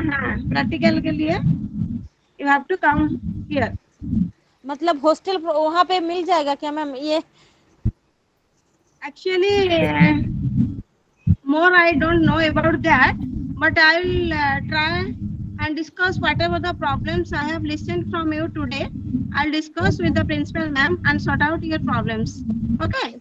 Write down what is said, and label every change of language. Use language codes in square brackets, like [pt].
[hi] हाँ प्रैक्टिकल के लिए [en] you have to come here. [hi] मतलब हॉस्टल वहाँ पे मिल जाएगा क्या मैम ये? [en] Actually, more I don't know about that, but I will try and discuss whatever the problems I have listened from you today. I'll discuss with the principal ma'am and sort out your problems. Okay.